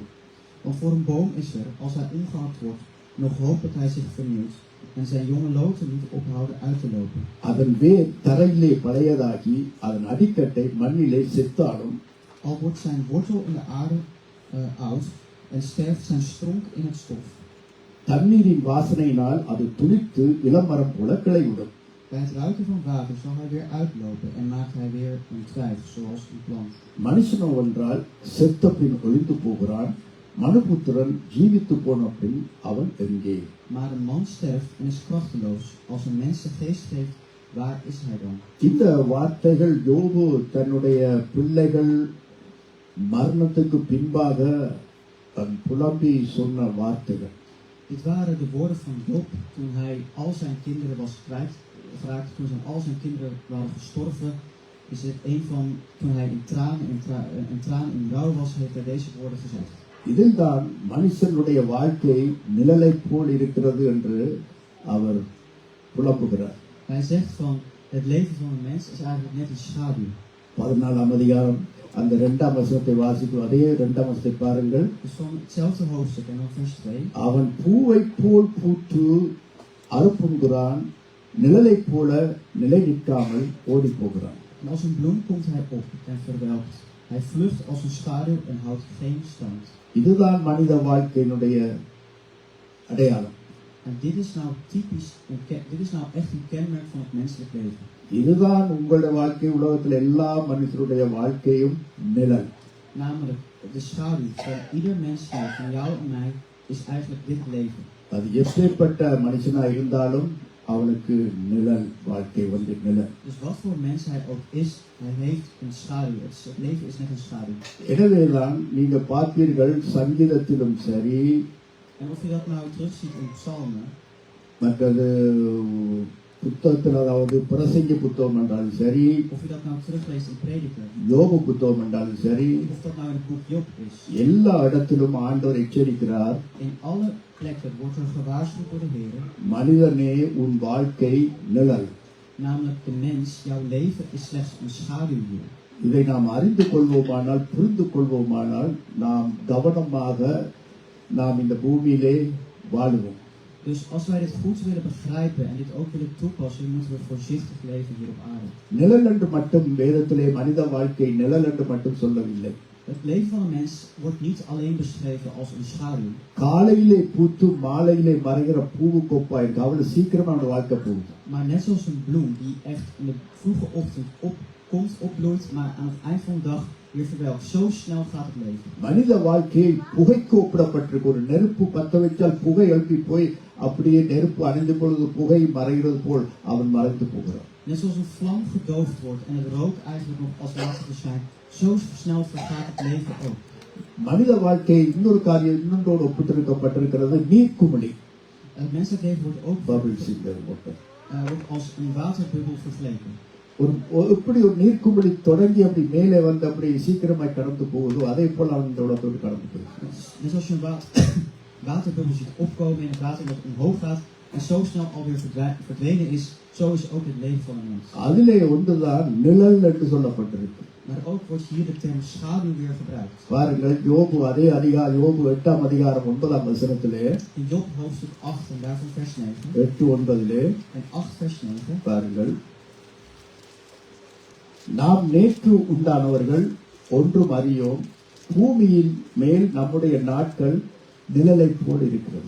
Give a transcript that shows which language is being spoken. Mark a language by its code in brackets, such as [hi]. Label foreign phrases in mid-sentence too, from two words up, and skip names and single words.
[nl] Want voor een boom is er, als hij omgehakt wordt, nog hoop dat hij zich vernieuwt en zijn jonge loten niet ophouden uit te lopen. [ta] அதன் வேர் தரையிலே பழையதாகி அதன் அடிக்கட்டை மண்ணிலே செத்தாலும், [nl] Al wordt zijn wortel in de aarde oud en sterft zijn stronk in het stof. [ta] தண்ணீரின் வாசனையினால் அது துளிர்த்து இளமரம் போல கிளைவிடும். [nl] Bij het ruiken van water zal hij weer uitlopen en maakt hij weer een twijg, zoals een plant. [ta] மனுஷனோ என்றால் செத்த பின் ஒளிந்து போகிறான், மனுபுத்திரன் ஜீவித்து போன பின் அவன் எங்கே? [nl] Maar een man sterft en is krachteloos. Als een mens de geest geeft, waar is hij dan? [ta] இந்த வார்த்தைகள் யோபு தன்னுடைய பிள்ளைகள் மரணத்துக்கு பின்பாக புலம்பி சொன்ன வார்த்தைகள். [nl] Dit waren de woorden van Job toen hij al zijn kinderen was kwijtgeraakt. Toen al zijn kinderen waren gestorven, is het een van, toen hij in tranen in rouw was, heeft hij deze woorden gezegd. [ta] இதில்தான் மனுஷனுடைய வாழ்க்கை நிழலை போல் இருக்கிறது என்று அவர் புலம்புகிறார். [nl] Hij zegt van het leven van een mens is eigenlijk net een schaduw. [ta] 14ஆம் அதிகாரம் அந்த 2ஆம் வசனத்தை வாசிக்கும் அதே 2ஆம் வசனத்தை பாருங்கள். [nl] Dus van hetzelfde hoofdstuk en dan vers 2. [ta] அவன் பூவைப் போல் பூத்து அறுப்புகிறான், நிழலைப் போல நிலை நிற்காமல் ஓடி போகிறான். [nl] En als een bloem komt hij op en verwelkt. Hij vlucht als een schaduw en houdt geen stand. [ta] இதுதான் மனித வாழ்க்கையினுடைய அடையாளம். [nl] En dit is nou typisch, dit is nou echt een kenmerk van het menselijk leven. [ta] இதுதான் உங்களுடைய வாழ்க்கை, உலகத்தில் எல்லா மனுஷருடைய வாழ்க்கையும் நிழல். [nl] Namelijk, de schaduw van ieder mens hier, van jou en mij, is eigenlijk dit leven. [ta] அது எப்பேற்பட்ட மனுஷனா இருந்தாலும் அவனுக்கு நிழல் வாழ்க்கை வந்து நிழல். [nl] Dus wat voor mens hij ook is, hij heeft een schaduw. Het leven is net een schaduw. [ta] எனவேதான் நீங்க பார்த்தீர்கள் சங்கீதத்திலும் சரி, [nl] En of je dat nou terugziet in psalmen, [ta] மற்றது புத்தகத்தில், அதாவது பிரசங்கி புத்தகம் என்றாலும் சரி, [nl] of je dat nou terugleest in Prediker, [ta] யோபு புத்தகம் என்றாலும் சரி, [nl] of dat nou in het boek Job is. [ta] எல்லா இடத்திலும் ஆண்டவர் எச்சரிக்கிறார், [nl] In alle plekken wordt er gewaarschuwd door de Heer. [ta] மனிதனே உன் வாழ்க்கை நிழல். [nl] Namelijk de mens, jouw leven is slechts een schaduw hier. [ta] இதை நாம் அறிந்து கொள்வோமானால், புரிந்து கொள்வோமானால், நாம் கவனமாக நாம் இந்த பூமியிலே வாழுவோம். [nl] Dus als wij dit goed willen begrijpen en dit ook willen toepassen, moeten we voorzichtig leven hier op aarde. [ta] நிழல் என்று மட்டும் வேதத்திலே மனித வாழ்க்கை நிழல் என்று மட்டும் சொல்லவில்லை. [nl] Het leven van een mens wordt niet alleen beschreven als een schaduw. [ta] காலையிலே பூத்து மாலையிலே மறைகிற பூவுக்கொப்பா இருக்கு. அவ்வளவு சீக்கிரமா அவனோட வாழ்க்கை போகுது. [nl] Maar net zoals een bloem die echt in de vroege ochtend opkomt, opbloeit, maar aan het eind van de dag weer verwelkt. Zo snel gaat het leven. [ta] மனித வாழ்க்கையை புகைக்கு ஒப்பிடப்பட்டிருக்கு. ஒரு நெருப்பு பத்த வைத்தால் புகை எழுப்பி போய் அப்படியே நெருப்பு அணைந்து பொழுது புகை மறைகிறது போல் அவன் மறைந்து போகிறான். [nl] Net zoals een vlam gedoofd wordt en het rook eigenlijk nog als laatste verschijnt, zo snel vergaat het leven ook. [ta] மனித வாழ்க்கை இன்னொரு காரியம் இன்னொன்றோடு ஒப்பிட்டிருக்கப்பட்டிருக்கிறது. நீர்க்குமிழி, [nl] Het menselijk leven wordt ook [ta] பபிள்ஸ் [nl] wordt als een waterbubbel vergeleken. [ta] எப்படி ஒரு நீர்க்குமிழி தொடங்கி அப்படி மேலே வந்து அப்படி சீக்கிரமாய் கடந்து போகுதோ அதே போல அவன் இந்த உலகத்தோடு கடந்து போகுது. [nl] Net als je een waterbubbel ziet opkomen in het water dat omhoog gaat en zo snel alweer verdwenen is, zo is ook het leven van een mens. [ta] அதிலே ஒன்றுதான் நிழல் என்று சொல்லப்பட்டிருக்கு. [nl] Maar ook wordt hier de term schaduw weer gebruikt. [ta] பாருங்கள், யோபு அதே அதிகாரம், யோபு 8ஆம் அதிகாரம் 9ஆம் வசனத்திலே, [nl] In Job hoofdstuk 8 en daarvan vers 9. 8:9 En 8 vers 9. [ta] பாருங்கள், நாம் நேற்று உண்டானவர்கள் ஒன்றும் அறியோம், பூமியின் மேல் நம்முடைய நாட்கள் நிழலை போல் இருக்கிறது.